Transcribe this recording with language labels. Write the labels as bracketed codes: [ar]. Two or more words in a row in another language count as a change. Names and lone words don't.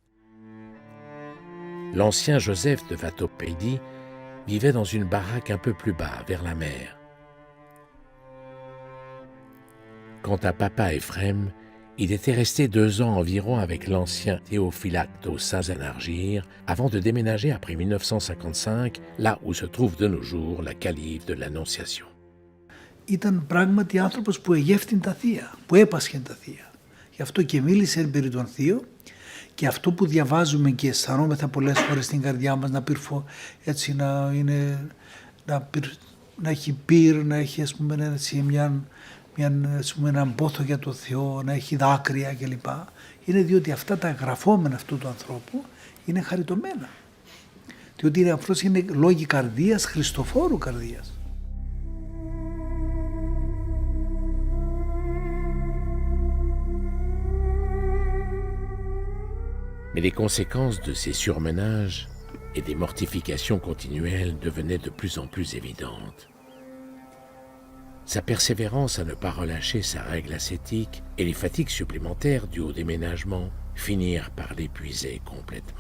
[fr] L'ancien Joseph de Vatopédie vivait dans une baraque un peu plus bas, vers la mer. Quant à Papa Ephrem, il était resté 2 ans environ avec l'ancien Théophylacte aux Saints Anargyres avant de déménager après 1955, là où se trouve de nos jours la calive de l'Annonciation. [el] Ήταν πράγματι άνθρωπος που εγεύθυνε τα θεία, που έπασχε τα θεία. Γι' αυτό και μίλησε περί των θείων, και αυτό που διαβάζουμε και αισθανόμεθα πολλές φορές στην καρδιά μας, έτσι να έχει πύρ, να έχει ας πούμε έτσι έναν πόθο για το Θεό, να έχει δάκρυα κλπ. Είναι διότι αυτά τα γραφόμενα αυτού του ανθρώπου είναι χαριτωμένα. Διότι αυτός είναι λόγοι καρδίας, χριστοφόρου καρδίας. [fr] Mais les conséquences de ces surmenages et des mortifications continuelles devenaient de plus en plus évidentes. Sa persévérance à ne pas relâcher sa règle ascétique et les fatigues supplémentaires dues au déménagement finirent par l'épuiser complètement.